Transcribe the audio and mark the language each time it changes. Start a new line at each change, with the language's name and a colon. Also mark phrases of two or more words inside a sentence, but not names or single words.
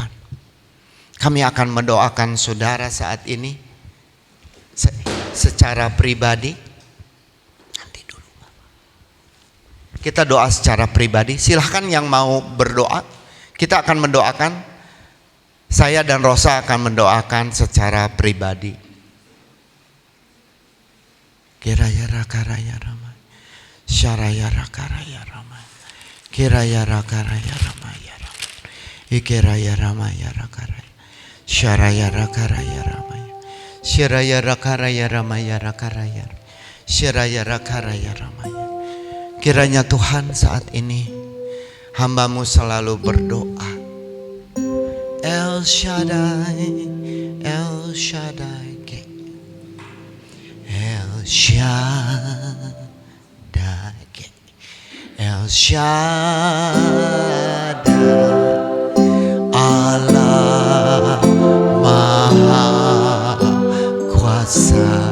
Indonesian: Kami akan mendoakan saudara saat ini secara pribadi. Nanti dulu. Kita doa secara pribadi. Silahkan yang mau berdoa. Kita akan mendoakan. Saya dan Rosa akan mendoakan secara pribadi. Kiraya rakaraya ramai. Syaraya rakaraya ramai. Kiraya rakaraya ramai. Ikiraya ramaya rakaraya. Syaraya rakaraya ramai. Syaraya rakaraya ramaya rakaraya. Syaraya rakaraya ramaya. Kiranya Tuhan saat ini hamba-Mu selalu berdoa. El Shaddai, El Shaddai, El Shaddai, El Shaddai, Allah Maha Kuasa.